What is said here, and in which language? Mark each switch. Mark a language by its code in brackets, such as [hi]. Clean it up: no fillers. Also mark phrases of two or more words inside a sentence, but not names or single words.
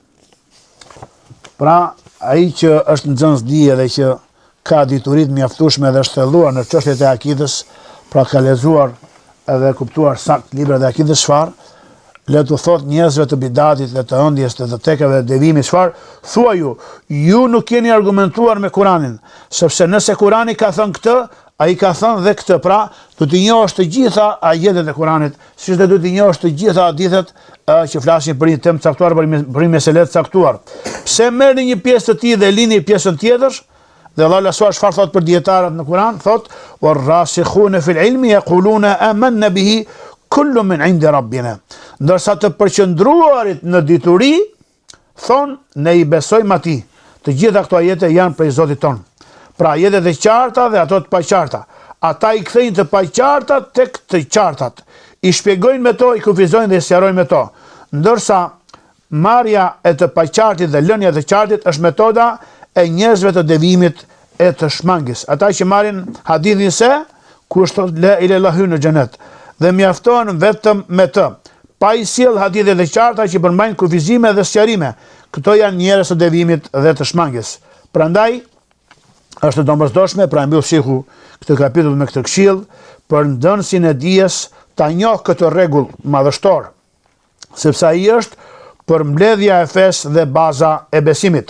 [sq] Pra ai që është nxënës dije dhe që ka diturit mjaftueshme dhe është thelluar në çështjet e akidës, pra ka lexuar edhe kuptuar sakt libra dhe akidës, çfarë le të thot njerëzve të bidatit dhe të ëndjes të tekave dhe devimit, çfarë thua ju nuk keni argumentuar me Kuranin, sepse nëse Kurani ka thënë këtë, ai ka thënë dhe këtë. Pra do të njohësh të gjitha ajetet e Kuranit, siç do të njohësh të gjitha hadithet që flasin për një temë caktuar, për një meselë të caktuar. Pse merrni një pjesë të tij dhe lini pjesën tjetër? Dhe Allah lasua çfarë thot për dietarët në Kur'an, thot: [ar] "والراسخون في العلم يقولون آمنا به كل من عند ربنا." [sq] Ndërsa të përqendruarit në dituri thon, ne i besojmë atij. Të gjitha këto ajete janë prej Zotit ton. Pra ajetet e qarta dhe ato të paqarta. Ata i kthejnë të paqartat tek të qartat. I shpjegojnë me to, i kufizojnë dhe i sqarojnë me to. Ndërsa marrja e të paqartit dhe lënia e të qartit është metoda e njerëzve të devimit e të shmangjes. Ata që marrin hadithin se kush thot [ar] لا إله إلا الله [sq] hyn në xhenet dhe mjaftohen vetëm me të, pa i sjell hadithe të qarta që përmbajnë kufizime dhe sqarime. Këto janë njerëz të devimit dhe të shmangjes. Prandaj është domosdoshme, pra mbyll shehu këtë kapitull me këtë këshill për nxënësin e dijes ta njoh këtë rregull madhështor, sepse ai është përmbledhja e fesë dhe baza e besimit.